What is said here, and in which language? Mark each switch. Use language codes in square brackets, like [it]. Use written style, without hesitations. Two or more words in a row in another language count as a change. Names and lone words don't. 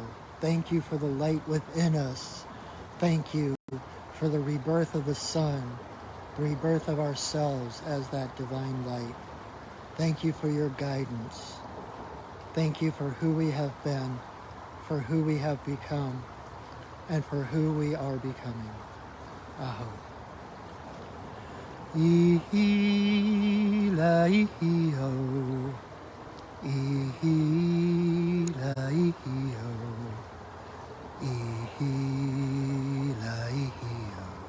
[en] Thank you for the light within us. Thank you for the rebirth of the sun, the rebirth of ourselves as that divine light. Thank you for your guidance. Thank you for who we have been, for who we have become, and for who we are becoming. Aho. Ihi la ihi ho. Ihi la ihi ho. Ihi la ihi ho.